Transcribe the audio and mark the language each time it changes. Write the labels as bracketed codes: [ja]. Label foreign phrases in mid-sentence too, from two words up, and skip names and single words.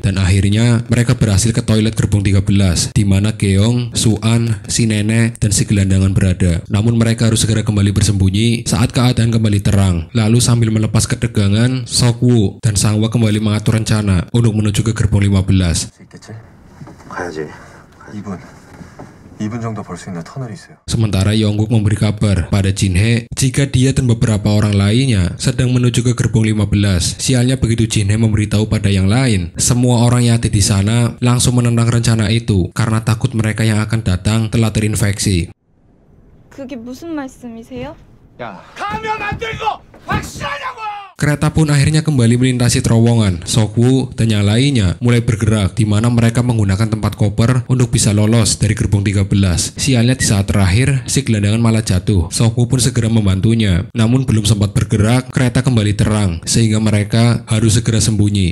[id] Dan akhirnya, mereka berhasil ke toilet gerbong 13, di mana Geong, Su-an, si nenek, dan si gelandangan berada. Namun mereka harus segera kembali bersembunyi saat keadaan kembali terang. Lalu sambil melepas ketegangan, Sok-woo dan Sang-hwa kembali mengatur rencana untuk menuju ke gerbong 15. [ko] 가야지. 2분 정도 볼 수 있는 터널이 있어요. [id] Sementara Yong-guk memberi kabar pada Jin-hye jika dia dan beberapa orang lainnya sedang menuju ke gerbong 15. Sialnya begitu Jin-hye memberitahu pada yang lain, semua orang yang ada di sana langsung menentang rencana itu karena takut mereka yang akan datang telah terinfeksi. [ko] 그게 무슨 말씀이세요? 야, [id] Kereta pun akhirnya kembali melintasi terowongan. Sok-woo dan yang lainnya mulai bergerak, di mana mereka menggunakan tempat koper untuk bisa lolos dari gerbong 13. Sialnya di saat terakhir, si gelandangan malah jatuh. Sok-woo pun segera membantunya. Namun belum sempat bergerak, kereta kembali terang, sehingga mereka harus segera sembunyi.